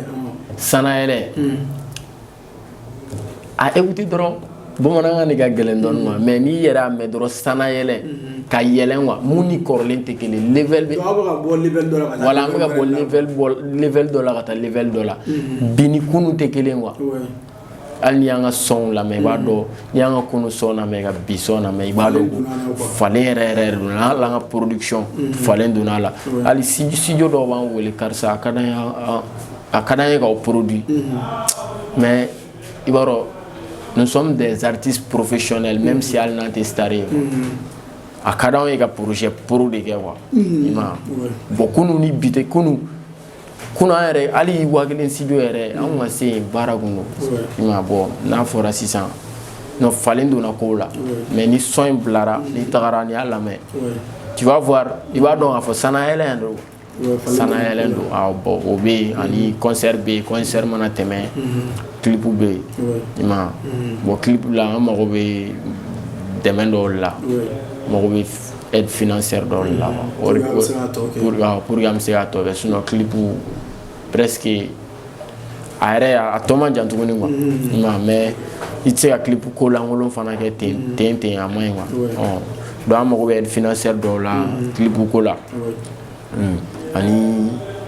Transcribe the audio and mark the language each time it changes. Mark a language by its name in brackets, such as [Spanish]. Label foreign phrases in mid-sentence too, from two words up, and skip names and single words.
[Bambara] sanayɛlɛ a écouter dɔrɔn bamanankan de ka gɛlɛn dɔɔnin ma mais n'i yɛrɛ y'a mɛn dɔrɔn sanayɛlɛ ka yɛlɛn quoi mun ni kɔrɔlen tɛ kelen level bɛ voilà an bɛ ka bɔ level dɔ la ka taa level dɔ la bi ni kunu tɛ kelen quoi hali n'i y'an ka sɔnw lamɛn i b'a dɔn n'i y'an ka kunu sɔn lamɛn ka bi sɔn lamɛn i b'a dɔn falen yɛrɛ donna hali an ka production falen donna a la hali studio dɔw b'an wele karisa a ka d'an ye k'aw produit mais i b'a dɔn [French] nous sommes des artistes professionnels même si [Bambara] hali n'an tɛ star ye a ka d'anw ye ka [French] projet pro [Bambara] de kɛ quoi i ma bon kunu ni bi tɛ kunu an yɛrɛ hali wa kelen studio yɛrɛ an ka se yen baara kun don i ma bɔ n'a fɔra sisan non falen donna kow la mais ni son in bilara n'i tagara n'i y'a lamɛn [French] tu vas voir [Bambara] i b'a dɔn k'a fɔ sanayɛlɛn don sanayɛlɛn don bon o bɛ yen ani concert bɛ yen concert mana tɛmɛ clip bɛ yen i ma bon clip la an mago bɛ dɛmɛ dɔw la mago bɛ [French] aide financière [Bambara] dɔw la [French] pour que [Bambara] an bɛ se k'a tɔ kɛ [French] sinon clip presque [Bambara] a yɛrɛ a tɔ man jan tuguni quoi i ma mais i tɛ se ka clip ko lankolon fana kɛ ten a man ɲi quoi donc an mago bɛ [French] aide financière [Bambara] dɔw la clip ko la ani